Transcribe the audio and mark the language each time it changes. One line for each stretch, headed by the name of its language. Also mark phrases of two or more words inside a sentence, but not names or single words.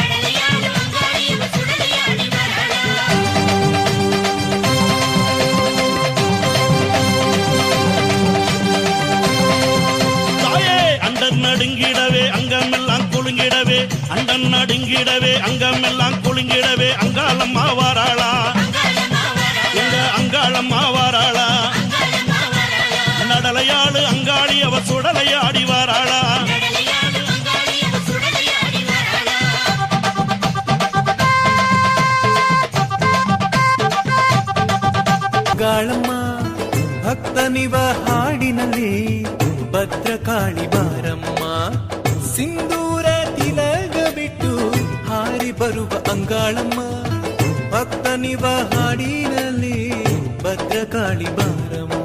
Tamil: தாயே அண்டர் நடுங்கிடவே அங்கமெல்லாம் குலுங்கிடவே அண்டன் நடுங்கிடவே அங்கமெல்லாம் குலுங்கிடவே அங்காளம்மா வாராளா எங்க அங்காளம்மா வாராளா நடலையாளு அங்காளி அவ சுடலையாடி வாராளா
Kannada: ಅಂಗಾಳಮ್ಮ ಭಕ್ತನಿವ ಹಾಡಿನಲ್ಲಿ ಭದ್ರಕಾಳಿ ಬಾರಮ್ಮ ಸಿಂಧೂರ ತಿಲಗ ಬಿಟ್ಟು ಹಾರಿ ಬರುವ ಅಂಗಾಳಮ್ಮ ಭಕ್ತನಿವ ಹಾಡಿನಲ್ಲಿ ಭದ್ರಕಾಳಿ ಬಾರಮ್ಮ